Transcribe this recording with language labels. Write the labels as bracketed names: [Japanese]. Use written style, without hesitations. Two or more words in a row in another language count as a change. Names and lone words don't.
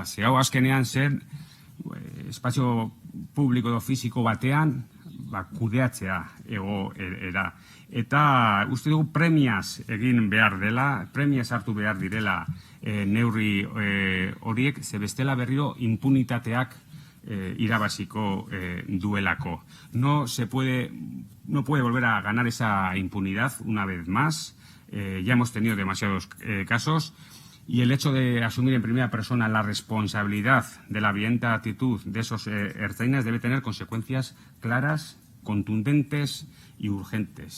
[Basque] Ze hau azkenean zen espazio publiko edo fisiko batean kudeatzea egoera. Eta uste dugu premiaz egin behar dela, premiaz hartu behar direla neurri horiek, ze bestela berriro impunitateak irabaziko duelako. [Spanish] No puede volver a ganar esa impunidad una vez más. Ya hemos tenido demasiados casos. Y el hecho de asumir en primera persona la responsabilidad de la violenta actitud de esos ertzainas debe tener consecuencias claras, contundentes y urgentes.